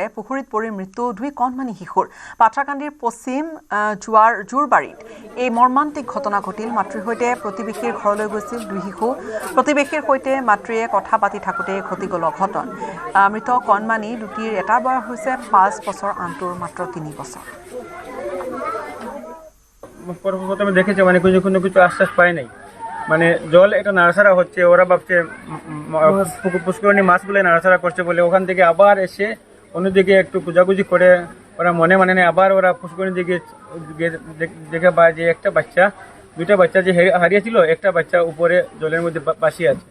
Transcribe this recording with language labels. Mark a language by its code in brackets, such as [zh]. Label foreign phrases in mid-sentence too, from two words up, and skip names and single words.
[as] পুখুৰীত পৰি মৃত্যু 2 কণমানি শিশুৰ। পাথাৰকান্দিৰ পশ্চিম জোৰবাৰীত এই মৰ্মান্তিক ঘটনা ঘটিল। মাতৃৰ সৈতে প্ৰতিবেশীৰ ঘৰলৈ গৈছিল 2 শিশু। প্ৰতিবেশীৰ সৈতে মাতৃয়ে কথা পাতি থাকোঁতে ঘটি গ'ল অঘটন। মৃত কণমানি দুটিৰ এটাৰ বয়স হৈছে 5 বছৰ, আনটোৰ মাত্ৰ 3 বছর। [bn] প্রথমে দেখেছে মানে কোনো কিছু আশ্বাস পায় নাই, মানে জল এটা নাড়াচাড়া হচ্ছে, ওরা ভাবছে পুষ্করণী মাছগুলো নাড়াচাড়া করছে বলে ওখান থেকে আবার এসে অন্যদিকে একটু খোঁজাখুঁজি করে ওরা মনে নেই, আবার ওরা পুষ্করণী দিকে দেখে পায় যে একটা বাচ্চা, 2টা বাচ্চা যে হারিয়েছিল, একটা বাচ্চা উপরে জলের মধ্যে ভাসিয়ে আছে।